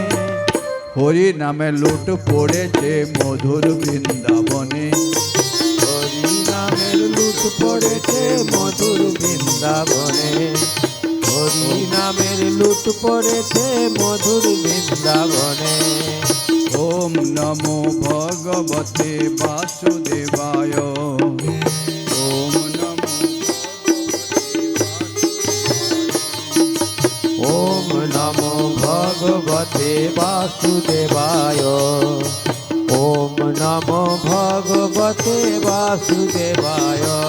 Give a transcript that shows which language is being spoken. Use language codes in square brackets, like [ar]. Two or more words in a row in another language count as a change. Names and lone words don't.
[bn] হরি নামে লুট পড়েছে মধুর বৃন্দাবনে। হরি নামের লুট পড়েছে মধুর বৃন্দাবনে, হরি নামের লুট পড়েছে মধুর বৃন্দাবনে। [sa] ওম নমো ভগবতে বাসুদেবায়। ওম নমো ওম নমো ভগবতে বাসুদেবায়, ওম নমো ভগবতে বাসুদেবায়।